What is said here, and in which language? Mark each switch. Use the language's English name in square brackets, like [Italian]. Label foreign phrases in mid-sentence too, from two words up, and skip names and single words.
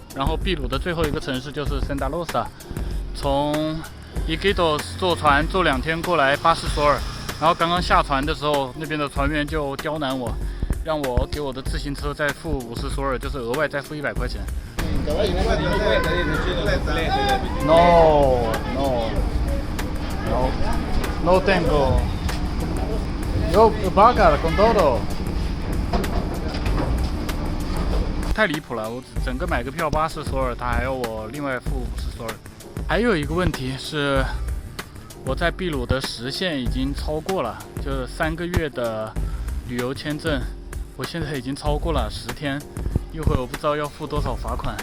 [Chinese] 然后秘鲁的最后一个城市就是 Santa Rosa。从 Iquitos 坐船坐2天过来巴斯索尔，然后刚刚下船的时候，那边的船员就刁难我，让我给我的自行车再付50索尔，就是额外再付100块钱。 [Spanish] No tengo. Yo pagar con todo。 [Chinese] 太离谱了！我整个买个票80索尔，他还要我另外付50索尔。还有一个问题是，我在秘鲁的时限已经超过了，就是3个月的旅游签证，我现在已经超过了10天，一会儿我不知道要付多少罚款。